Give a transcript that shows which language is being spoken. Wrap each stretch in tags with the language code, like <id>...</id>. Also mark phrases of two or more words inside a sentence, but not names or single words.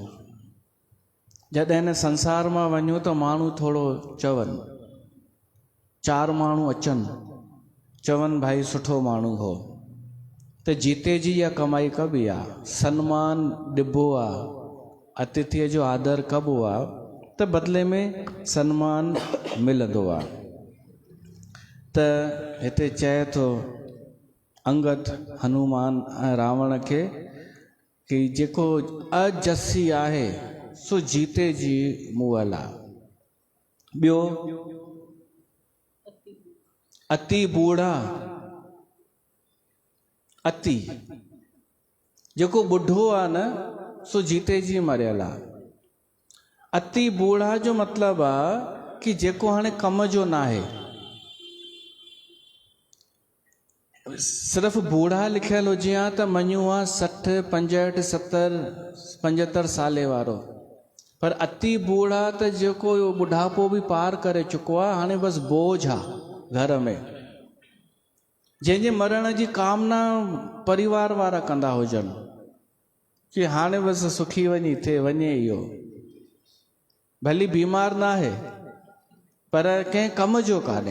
<sd>जॾहिं हिन संसार मां वञूं त माण्हू थोरो चवनि, 4 माण्हू अचनि, चवनि भाई सुठो माण्हू हो, त जीते जी इहा कमाई कबी आहे, सन्मान ॾिबो आहे, अतिथीअ जो आदर कबो आहे, त बदिले में सन्मान मिलंदो आहे। त हिते चए थो अंगद हनुमान ऐं रावण खे कि जेको अजसी आहे सो जीते जी मुअल आहे। ॿियो</sd> <awa>अति बूढ़ा,</awa> <sd>अति जेको ॿुढो आहे न सो जीते जी मरियल आहे।</sd> <awa>अति बूढ़ा</awa> <sd>जो मतिलबु आहे कि जेको हाणे कम जो न आहे। सिर्फ़ु बूढ़ा लिखियल हुजे हा त मञूं हा 60, 65, 70, 75 साले वारो, पर</sd> <awa>अति बूढ़ा</awa> <sd>त जेको बुढ़ापो बि पार करे चुको आहे, हाणे बसि बोझ आहे घर में, जंहिंजे मरण जी कामना परिवार वारा कंदा हुजनि कि हाणे बसि सुखी वञे इहो, भली बीमार न आहे पर कंहिं कम जो कान्हे।</sd>